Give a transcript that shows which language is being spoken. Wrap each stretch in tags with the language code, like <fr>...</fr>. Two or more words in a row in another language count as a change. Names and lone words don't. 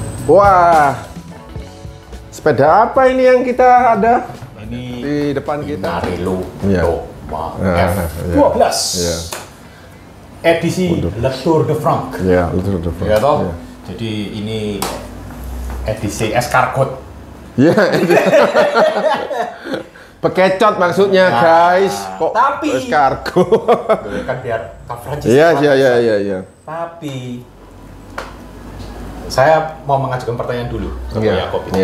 <id>Wah, sepeda apa ini yang kita ada? Ini di depan kita. Pinarello Iya. F12. Iya. Edisi Le Tour de France. Iya, Le Tour de France. Ya toh? Iya. Jadi ini edisi escargot. Iya. Pekecot maksudnya, guys. Kok tapi kargo? kan biar coverage. Iya. Tapi saya mau mengajukan pertanyaan dulu ke Ko Yakob ini.</id>